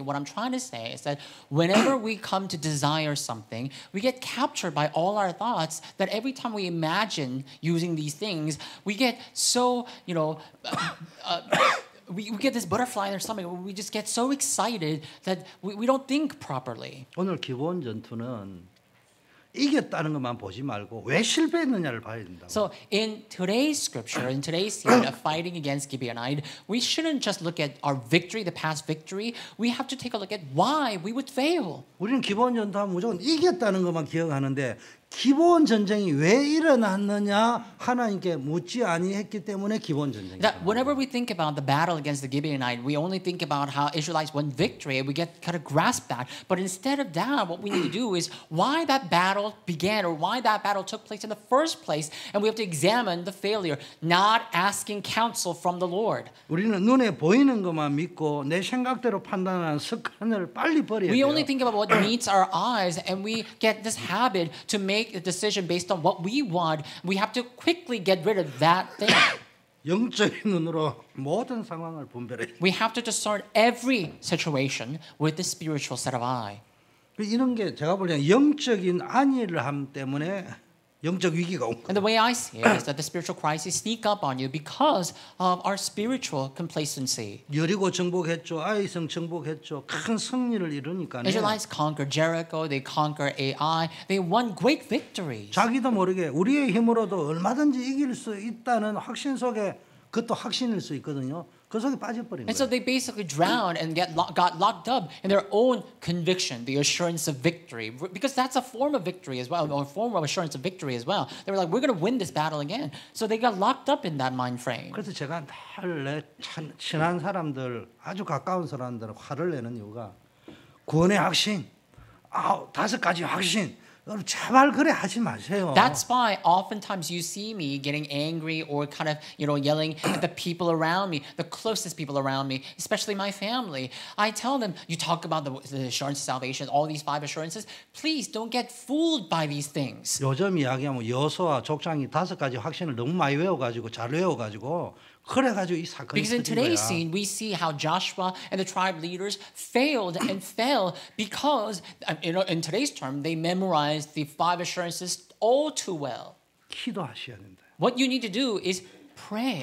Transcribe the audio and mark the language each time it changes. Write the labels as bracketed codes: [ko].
[en] What I'm trying to say is that whenever we come to desire something, we get captured by all our thoughts that every time we imagine using these things, we get so, we get this butterfly in our stomach. We just get so excited that we don't think properly. [ko] 오늘 기본 전투는 이겼다는 것만 보지 말고 왜 실패했느냐를 봐야 된다. [en] So in today's scripture, in today's scene of fighting against Gibeonite, we shouldn't just look at our victory, the past victory. We have to take a look at why we would fail. [ko] 우리는 기본 전투하면 무조건 이겼다는 것만 기억하는데 기본 전쟁이 왜 일어났느냐 하나님께 묻지 아니했기 때문에 기본 전쟁이. [en] That whenever we think about the battle against the Gibeonite, we only think about how Israelites won victory and we get kind of grasp that. But instead of that, what we need to do is why that battle began or why that battle took place in the first place. And we have to examine the failure, not asking counsel from the Lord. [ko] 우리는 눈에 보이는 것만 믿고 내 생각대로 판단하는 습관을 빨리 버려야 [en] We [ko] 돼요. [en] only think about what meets our eyes and we get this habit to make a decision based on what we want. We have to quickly get rid of that thing. [ko] 영적인 눈으로 모든 상황을 분별해. [en] We have to discern every situation with the spiritual set of eye. [ko] 이런 게 제가 볼 때는 영적인 안일함 때문에 영적 위기가 온 거예요. [en] And the way I see it is that the spiritual crises sneak up on you because of our spiritual complacency. [ko] 여리고 정복했죠. 아이성 정복했죠. 큰 승리를 이루니까 [en] Israelites conquered Jericho, they conquered Ai, they won great victories. [ko] 자기도 모르게 우리의 힘으로도 얼마든지 이길 수 있다는 확신 속에 그것도 확신일 수 있거든요. 그 속에 빠져버린 [en] And so [ko] 거예요. [en] they basically drowned and got locked up in their own conviction, the assurance of victory, because that's a form of victory as well, or a form of assurance of victory as well. They were like, we're going to win this battle again. So they got locked up in that mind frame. [ko] 그래서 제가 늘 내 친한 사람들, 아주 가까운 사람들 화를 내는 이유가 구원의 확신, 5가지 확신. 여러분 제발 그래 하지 마세요. [en] That's why oftentimes you see me getting angry or kind of, yelling at the people around me, the closest people around me, especially my family. I tell them, you talk about the assurance of salvation, all these 5 assurances. Please don't get fooled by these things. [ko] 요즘 이야기하면 여호수아 족장이 5가지 확신을 너무 많이 외워가지고 잘 외워가지고 그래가지고 이 사건이 [en] Because in [ko] 터진 [en] today's [ko] 거야. [en] scene, we see how Joshua and the tribe leaders failed and fell because, in today's term, they memorized the 5 assurances all too well. [ko] 기도하셔야 된다. [en] What you need to do is pray.